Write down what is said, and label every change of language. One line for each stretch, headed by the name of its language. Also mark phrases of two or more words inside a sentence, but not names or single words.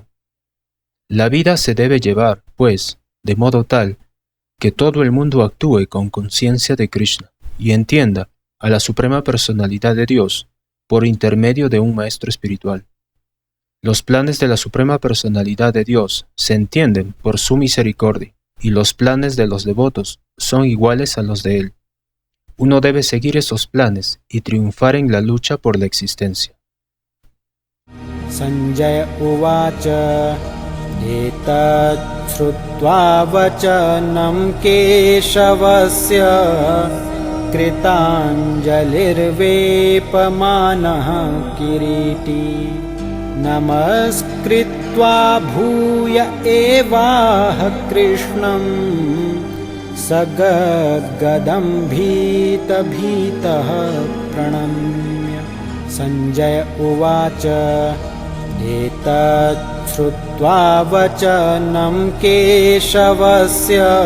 Spanish: La vida se debe llevar, pues, de modo tal que todo el mundo actúe con conciencia de Krishna y entienda a la Suprema Personalidad de Dios por intermedio de un maestro espiritual. Los planes de la Suprema Personalidad de Dios se entienden por su misericordia y los planes de los devotos son iguales a los de Él. Uno debe seguir esos planes y triunfar en la lucha por la existencia.
Sanskrit: सञ्जय उवाच एतत् श्रुत्वा वचनं केशवस्य कृताञ्जलिर्वेपमानः किरीटी नमस्कृत्वा भूय एवाह कृष्णं सगद्गदं भीत भीतः प्रणम्य सञ्जय उवाच एतत् श्रुत्वा वचनं केशवस्य